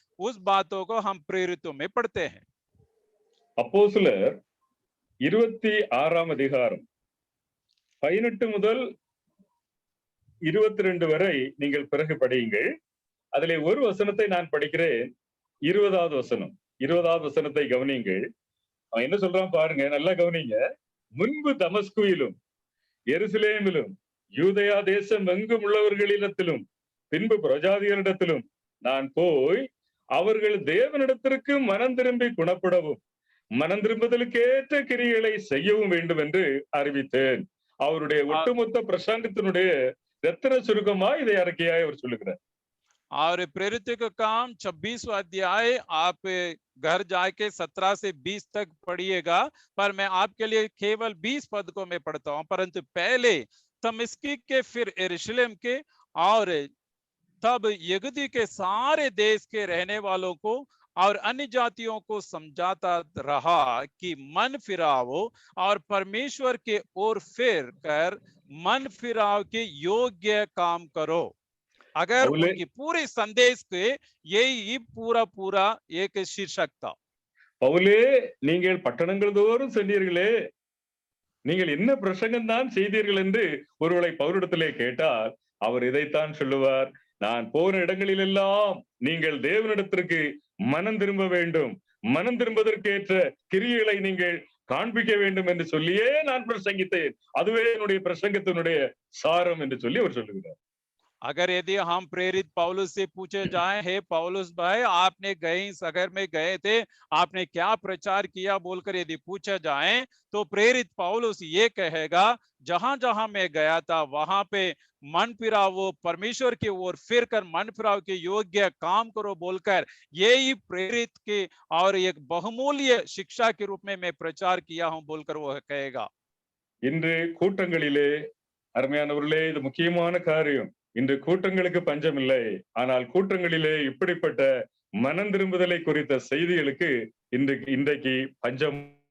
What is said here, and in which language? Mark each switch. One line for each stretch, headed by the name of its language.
Hindi: उस बातों को हम प्रेरितों में पढ़ते हैं।
Tamil: அப்போஸ்தலர் 26ஆம் அதிகாரம் 18 முதல் 22 வரை நீங்கள் பிறகு படியுங்கள். அதிலே ஒரு வசனத்தை நான் படிக்கிறேன். 20வது வசனம். 20வது வசனத்தை கவனியுங்கள். அவன் என்ன சொல்றான் பாருங்க, நல்லா கவனிங்க. முன்பு தமஸ்குவிலும் எருசலேமிலும் யூதயா தேசம் எங்கும் உள்ளவர்களிடத்திலும் பின்பு பிரஜாதிகளிடத்திலும் நான் போய் அவர்கள் தேவனிடத்திற்கு மனம் திரும்பி குணப்படவும் மனம் திரும்புதலுக்கேற்ற கிரியைகளை செய்யவும் வேண்டும் என்று அறிவித்தேன். அவருடைய ஒட்டுமொத்த பிரசங்கத்தினுடைய ரத்தின சுருக்கமா இதை அறிக்கையாய் அவர் சொல்லுகிறார்.
Hindi: और प्रेरित का काम 26वां अध्याय आप घर जाके 17 से 20 तक पढ़िएगा, पर मैं आपके लिए केवल 20 पद को मैं पढ़ता हूं। परंतु पहले दमिश्क के, फिर यरूशलेम के और तब यहूदी के सारे देश के रहने वालों को और अन्य जातियों को समझाता रहा कि मन फिराओ और परमेश्वर के ओर फिर कर मन फिराव के योग्य काम करो। अगर उनकी पूरे संदेश के यही पूरा एक शीर्षक था।
Tamil: பவுலே, நீங்கள் பட்டணங்கள் தோறும் சென்றீர்களே, நீங்கள் என்ன பிரசங்கம் தான் செய்தீர்கள் என்று ஒருவேளை பவுலிடத்திலே கேட்டால் அவர் இதைத்தான் சொல்லுவார், நான் போன இடங்களில் எல்லாம் நீங்கள் தேவனிடத்திற்கு மனம் திரும்ப வேண்டும், மனம் திரும்பதற்கேற்ற கிரியைகளை நீங்கள் காண்பிக்க வேண்டும் என்று சொல்லியே நான் பிரசங்கித்தேன், அதுவே என்னுடைய பிரசங்கத்தினுடைய சாரம் என்று சொல்லி அவர் சொல்லுகிறார்.
Hindi: अगर यदि हम प्रेरित पौलुस से पूछे जाए, हे पौलुस भाई आपने गए शहर में गए थे, आपने क्या प्रचार किया बोलकर यदि पूछा जाए तो प्रेरित पौलुस ये कहेगा, जहां जहां मैं गया था वहां पे मन फिराओ, परमेश्वर की ओर फिर कर मन फिराओ के योग्य काम करो बोलकर यही प्रेरित के और एक बहुमूल्य शिक्षा के रूप में मैं प्रचार किया हूं बोलकर वो कहेगा।
Tamil: இன்று கூட்டங்களிலே அருமையானவர்களே, இது முக்கியமான காரியம். இன்று கூட்டங்களுக்கு பஞ்சம் இல்லை, ஆனால் கூட்டங்களிலே இப்படிப்பட்ட மனம் திரும்புதலை குறித்த செய்திகளுக்கு இன்றைக்கு பஞ்சம்.